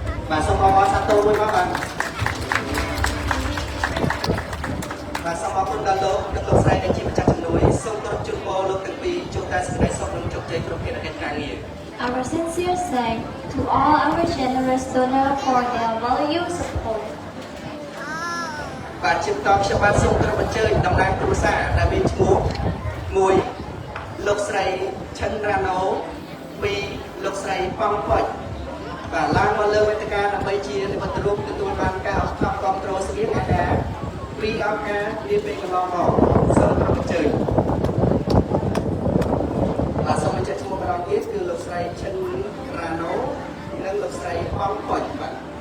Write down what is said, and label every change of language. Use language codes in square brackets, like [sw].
[km] បាទសូមអរសាទរមួយមកបាទសូមអរគុណដល់លោកស្រីដែលជាម្ចាស់ជំនួយសូមគោរពជូនពរលោកទាំងពីរជួបតែសេចក្តីសុខនិងជោគជ័យគ្រប់ភារកិច្ចការងារ [en] Our sincere thanks to all our generous donors for their valued support. [km] បាទជាបន្តខ្ញុំបាទសូមគោរពអញ្ជើញតំណាងគ្រួសារដែលមានឈ្មោះ1លោកស្រីឈិនរ៉ាណូ2លោកស្រីប៉ងផុចបាទឡើងមកលើវេទិកាដើម្បីជានិមិត្តរូបទទួលបានការអបអរគាំទ្រស្បៀងអាហារពីអង្គការនាពេលកន្លងមកសូមគោរពអញ្ជើញបាទសូមអញ្ជើញឈ្មោះម្ដងទៀតគឺលោកស្រីឈិនរ៉ាណូនិងលោកស្រីប៉ងផុចបាទ